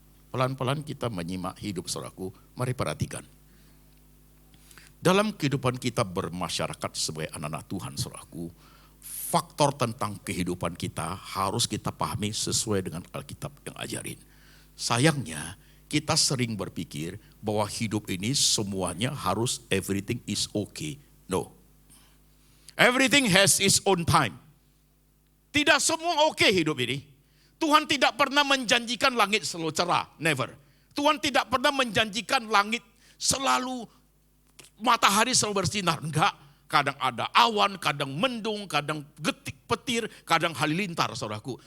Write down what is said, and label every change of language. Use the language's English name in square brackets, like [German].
[Indonesian] Pelan-pelan kita menyimak hidup saudaraku. Mari perhatikan. Dalam kehidupan kita bermasyarakat sebagai anak-anak Tuhan saudaraku. Faktor tentang kehidupan kita harus kita pahami sesuai dengan Alkitab yang ajarin. Sayangnya kita sering berpikir bahwa hidup ini semuanya harus [English] everything is okay. No. Everything has its own time. [Indonesian] Tidak semua oke hidup ini. Tuhan tidak pernah menjanjikan langit selalu cerah. Never. Tuhan tidak pernah menjanjikan langit selalu matahari selalu bersinar. Enggak. Kadang ada awan, kadang mendung, kadang getik petir, kadang halilintar saudaraku.